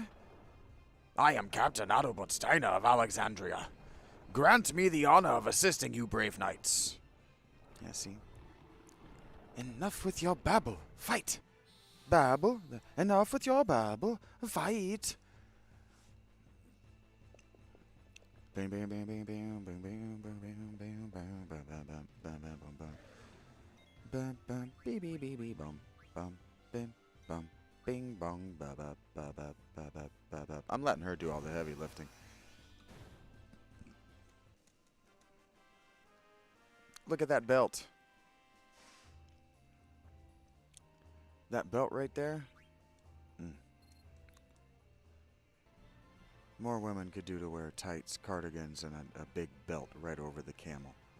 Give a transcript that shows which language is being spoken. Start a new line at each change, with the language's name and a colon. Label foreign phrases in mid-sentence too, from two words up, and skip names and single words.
English: I am Captain Adalbert Steiner of Alexandria. Grant me the honor of assisting you brave knights. Yeah, see? Enough with your babble. Fight! Babble? Enough with your babble. Fight! Bam bam bam bam bam bam bam bam bam bam bam bam bam bam bam bam bam bee bee bee bee bum bum bim bum bing bong ba ba ba ba ba ba ba ba. I'm letting her do all the heavy lifting. Look at that belt. That belt right there. More women could do to wear tights, cardigans, and a big belt right over the camel.